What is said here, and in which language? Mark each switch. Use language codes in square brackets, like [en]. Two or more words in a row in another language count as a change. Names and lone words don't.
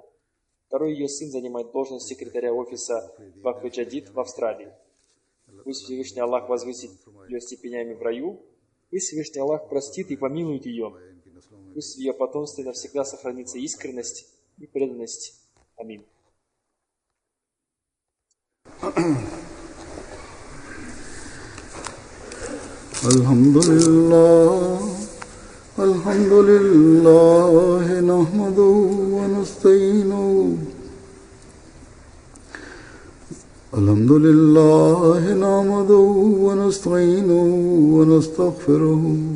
[ru] Второй ее сын занимает должность секретаря офиса Вакф Джадид в Австралии. Пусть Всевышний Аллах возвысит ее степенями в раю. Пусть Всевышний Аллах простит и помилует ее. Пусть в ее потомстве навсегда сохранится искренность и преданность. Аминь. [ar] الحمد لله، نحمده ونستعينه. الحمد لله، نحمده ونستعينه ونستغفره.